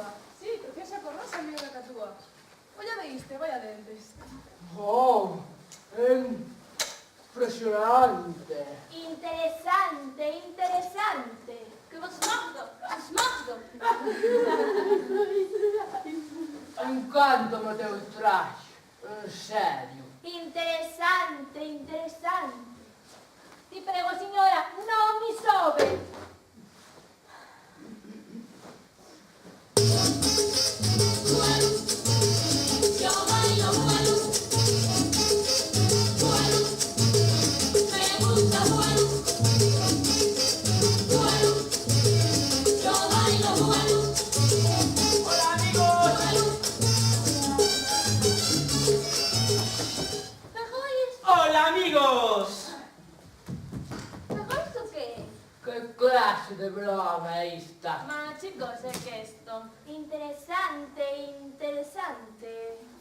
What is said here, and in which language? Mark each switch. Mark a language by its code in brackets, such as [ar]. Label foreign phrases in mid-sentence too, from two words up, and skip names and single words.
[gl] Sí, preciosa con rosa, amiga cacatúa. Olla veiste, vaya dentes. Oh, impresionante. Interesante, interesante. Que vos mordo, vos mordo. Encántame teu traxe. En serio. Interesante, interesante. [it] Ti prego, signora, non mi sobe. [es] Yo bailo vuelo. Vuelo. Me gusta vuelo. Vuelo. Yo bailo vuelo. ¡Hola, amigos! ¡Hola, amigos! [it] ¿Questo che è? [gl] Que clase de broma é esta? [it] Ma che cosa è questo? [gl] Interesante, interesante.